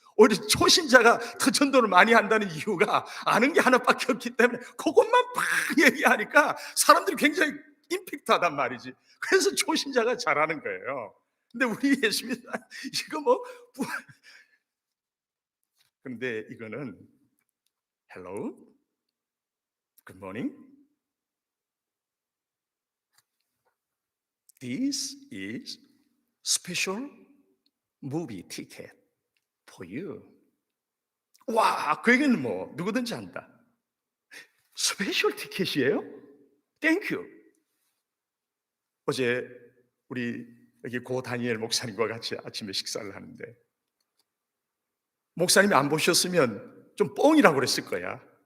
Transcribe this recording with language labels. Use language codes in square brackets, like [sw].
[ko] 오히려 초신자가 더 전도를 많이 한다는 이유가 아는 게 하나밖에 없기 때문에 그것만 팍 얘기하니까 사람들이 굉장히 임팩트하단 말이지. 그래서 초신자가 잘하는 거예요. 근데 우리 예수 믿는 이거 뭐 근데 이거는 [en] Hello, Good morning. This is special movie ticket for you. [ko] 와, 그 얘기는 뭐 누구든지 한다. 스페셜 티켓이에요? [en] Thank you. [ko] 어제 우리 여기 고 다니엘 목사님과 같이 아침에 식사를 하는데, 목사님이 안 보셨으면 좀 뻥이라고 그랬을 거야.